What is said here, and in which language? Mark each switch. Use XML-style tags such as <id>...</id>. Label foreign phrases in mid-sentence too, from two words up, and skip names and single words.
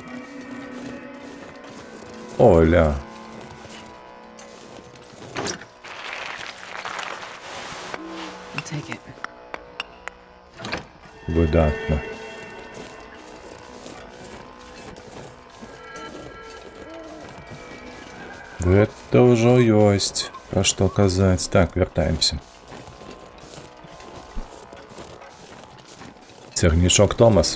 <uk>Оля.</uk> <en>I'll take it.</en> <uk>Видатно.</uk> <be>Гэта ўжо ёсць, пра што казаць. Так, вяртаемся. Цягнічок Томас.</be>